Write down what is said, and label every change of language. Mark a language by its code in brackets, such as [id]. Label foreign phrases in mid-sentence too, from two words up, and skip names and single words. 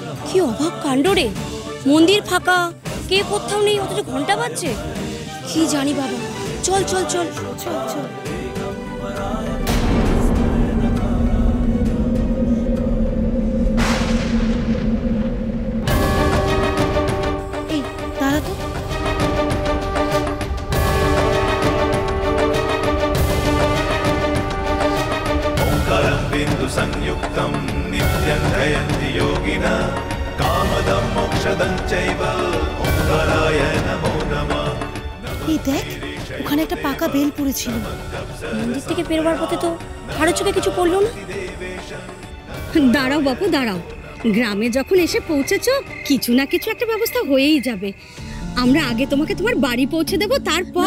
[bn] কি অবাক কাণ্ড রে, মন্দির ফাঁকা, কে কোথাও নেই, অথচ ঘন্টা বাজছে। কি জানি বাবা, চল চল চল চল চল। এই দাঁড়া তো। [sa] ओंकारं बिंदु संयुक्तं नित्यं ध्यायन्ति योगिना कामदं मोक्षदं चैव ओंकाराय नमो नमः। [bn] এই দেখ, ওখানে একটা পাকা বেল পড়েছিল। মন্দির থেকে বেরোবার পথে তো কারো চোখে কিছু পড়লো না। দাঁড়াও বাপু দাঁড়াও, গ্রামে যখন এসে পৌঁছেছো কিছু না কিছু একটা ব্যবস্থা হয়েই যাবে। আমরা আগে তোমাকে তোমার বাড়ি পৌঁছে দেবো, তারপর